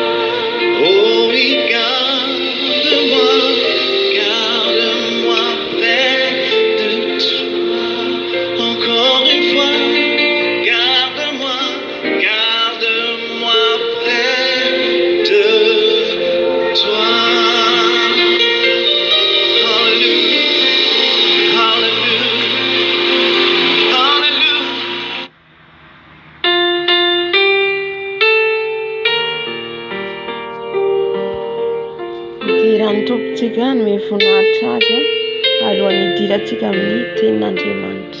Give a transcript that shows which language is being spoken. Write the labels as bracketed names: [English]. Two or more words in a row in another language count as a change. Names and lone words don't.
[French] oh oui, garde-moi près de toi. Encore une fois, garde-moi près de toi. Hallelujah, hallelujah, hallelujah. [Malagasy] Idiran'ny tompontsika no voninahitra azy alohan'ny idirantsika amin'ny tenin'Andriamanitra.